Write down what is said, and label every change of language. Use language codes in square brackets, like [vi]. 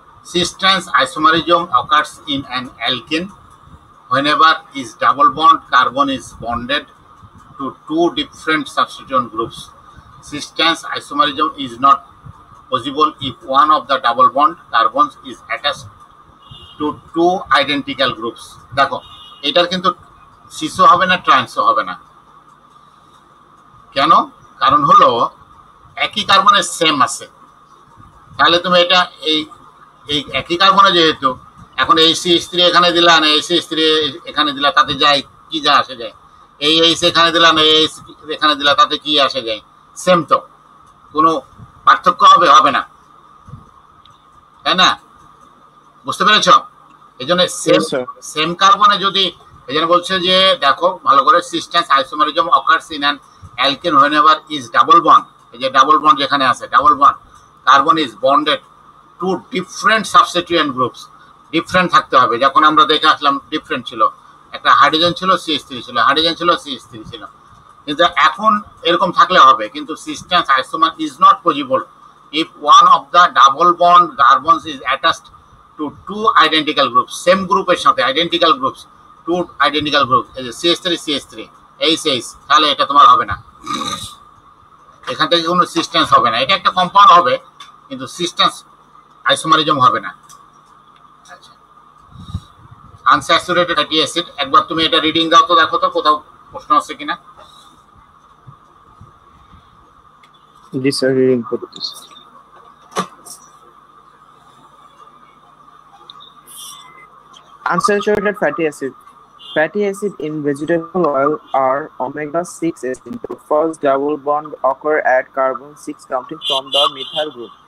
[en] Cis-trans isomerism occurs in an alkene whenever its double bond carbon is bonded to two different substituent groups. Cis-trans isomerism is not possible if one of the double bond carbons is attached to two identical groups. [bn] দেখো এটার কিন্তু সিসও হবে না, ট্রান্সও হবে না। কেন? কারণ হলো একই কার্বনের সেম আছে। তাহলে তুমি এটা এই এই একই কার্বনে যেহেতু এখন এই CH3 এখানে দিলা না এই CH3 এখানে দিলা, তাতে যায় কি যা আসে যায়? এই H এখানে দিলা না এই এখানে দিলা, তাতে কি আসে যায়? সেম তো, কোনো পার্থক্য হবে? হবে না, তাই না? বুঝতে পেরেছো? এই জন্য সেম [en] Yes, sir. [bn] সেম কার্বনে যদি, এই জন্য বলছে যে দেখো ভালো করে, সিস্টেন্স isomerism occurs in an alkane হোয়েনেভার is double bond, এই যে ডাবল বন্ড যেখানে আছে, double bond carbon is bonded two different substituent groups. Different থাকতে হবে। যখন আমরা দেখে আসলাম ডিফারেন্ট ছিল, একটা হাইড্রোজেন ছিল, CH3 ছিল, হাইড্রোজেন ছিল, CH3 ছিল, কিন্তু এখন এরকম থাকলে হবে। কিন্তু সিস্টেন্স isomer is not possible [en] if one of the double bond carbons is attached to two identical groups, [bn] same গ্রুপের সাথে identical groups, two identical groups, এই যে CH3 CH3 HH, তাহলে এটা তোমার হবে না, এখান থেকে কোনো সিস্টেন্স হবে না। এটা একটা কম্পাউন্ড হবে কিন্তু সিস্টেন্স আইসোমারিজম হবে না। আচ্ছা, আনস্যাচুরেটেড ফ্যাটি অ্যাসিড, একবার তুমি এটা রিডিং দাও তো, দেখো তো কোথাও প্রশ্ন আছে কিনা। [en] This are reading for this. Unsaturated fatty acid. Fatty acid in vegetable oil are omega-6 acid. The first double bond occur at carbon-6 counting from the methyl group.